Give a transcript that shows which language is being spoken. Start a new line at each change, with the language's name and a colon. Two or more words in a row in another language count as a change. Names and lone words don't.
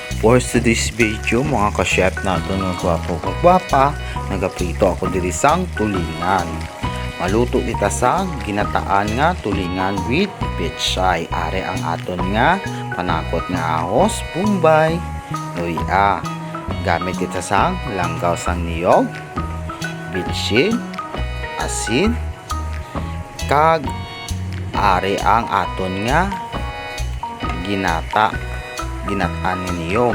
English: For today's video
Hiligaynon: mga ka-chef natin ng gwapo kagwapa, nagaprito ako diri sang tulingan. Maluto kita sang ginataan nga tulingan with pechay. Are ang aton nga panakot nga ahos, pumbay, luya. Gamit kita sang langgaw sang niyog, bitsin, asin, kag are ang aton nga ginataan ni niyog.